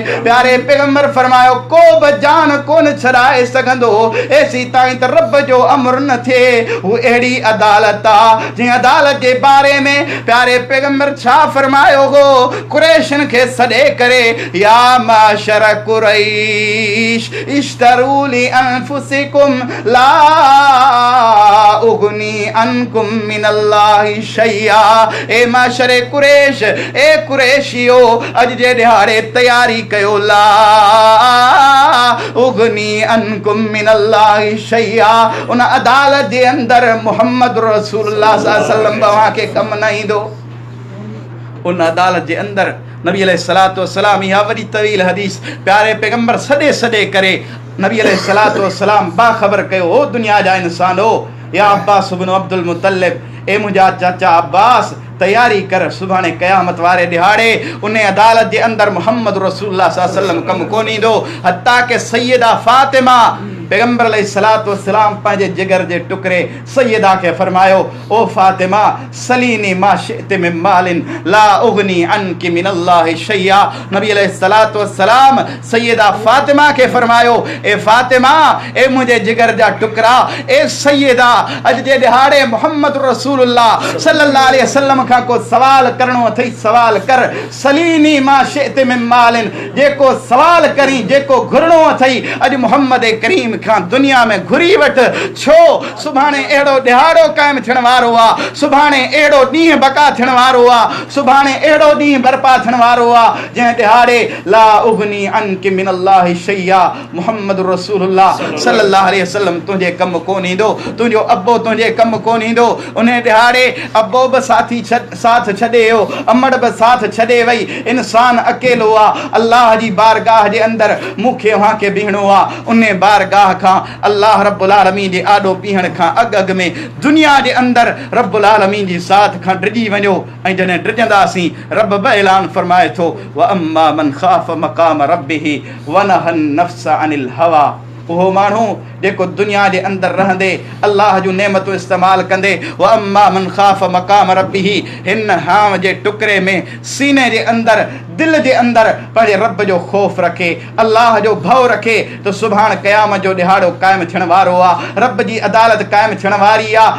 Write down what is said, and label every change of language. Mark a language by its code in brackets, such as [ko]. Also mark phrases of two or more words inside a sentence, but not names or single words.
[sd] प्यारे पैगंबर फरमायो को बि जान कोन छॾाए सघंदो एसी ताईं त रब जो अमर न थिए। हू अहिड़ी अदालत आ जंहिं अदालत जे बारे में प्यारे पैगंबर छा फरमायो हो, कुरैशन खे सॾे करे, [ar] يا معشر قريش اشتروا لي أنفسكم لا أغني عنكم من الله شيئا. [sd] ए [ar] معشر قريش, [sd] ए कुरैशियो, अॼु जे ॾिहाड़े तयारी कयो, [ar] لا أغني عنكم من الله شيئا. [sd] उन अदालत जे अंदर मुहम्मद [ar] رسول الله صلى الله عليه وسلم [sd] तव्हां खे कमु न ईंदो। उन अदालत जे अंदर नबी [ar] عليه الصلاة والسلام, [sd] इहा वॾी तवील हदीस प्यारे पैगंबर सॾे सॾे करे नबी [ar] عليه الصلاة والسلام [sd] बाख़बर कयो, हो दुनिया जा इंसान हो, या अब्बास इब्न अब्दुल मुतल्लिब, ए मुंहिंजा चाचा अब्बास, तयारी कर, सुभाणे क़यामत वारे ॾिहाड़े उन अदालत जे अंदर मुहम्मद [ar] رسول الله صلى الله عليه وسلم [sd] कमु कोन ईंदो। हत्ता के सैयदा फातिमा पैगंबर [ar] عليه الصلاة والسلام [sd] पंहिंजे जिगर जे टुकड़े सैयदा खे फरमायो, ओ फातिमा [ar] سليني ما شئت من مالي لا أغني عنك من الله شيئا. [sd] नबी [ar] عليه الصلاة والسلام [sd] सैयदा फातिमा खे फरमायो, ए फातिमा, ए मुंहिंजे जिगर जा टुकड़ा, ए सैयदा, अॼु जे ॾिहाड़े मुहम्मद [ar] رسول الله صلى الله عليه وسلم [sd] खां को सवाल करणो अथई, सवाल कर। [ar] سليني ما شئت من مالي, [sd] जेको सवाल करी, जेको घुरणो अथई अॼु मुहम्मद करीम खां दुनिया में घुरी वठ। छो सुभाणे अहिड़ो ॾिहाड़ो क़ाइमु थियण वारो आहे, सुभाणे अहिड़ो ॾींहुं बका थियण वारो आहे, सुभाणे अहिड़ो ॾींहुं बर्पा थियण वारो आहे जंहिं ॾिहाड़े [ar] لا أغني عنك من الله شيئا, [sd] मुहम्मद [ar] رسول الله صلى الله عليه وسلم [sd] तुंहिंजे कमु कोन ईंदो, तुंहिंजो अब्बो तुंहिंजे कमु कोन ईंदो। उन ॾिहाड़े अब्बो बि साथ छॾे वियो, अमड़ बि साथ छॾे वई, इंसान अकेलो आहे। अल्लाह जी बारगाह जे अंदर मूंखे वहां खे बीहणो आहे। उन बारगाह खां अल्लाह [ar] رب العالمين [sd] जे आॾो बीहण खां अॻु में दुनिया जे अंदर [ar] رب العالمين [sd] जी ज़ात खां डिॼी वञो। ऐं जॾहिं डिॼंदासीं रब बि ऐलान फरमाए थो, [ar] وأما من خاف مقام ربه ونهى النفس عن الهوى. [sd] उहो माण्हू जेको दुनिया जे अंदर रहंदे अल्लाह जूं नेमतूं इस्तेमालु कंदे, [ar] وأما من خاف مقام ربه, [sd] हिन हाम जे टुकड़े में सीने जे अंदर, दिल जे अंदर पंहिंजे रब जो ख़ौफ़ रखे, अल्लाह जो भउ रखे, त सुभाणे क़यामत जो ॾिहाड़ो क़ाइमु थियण वारो आहे, रब जी अदालत क़ाइमु थियण वारी आहे।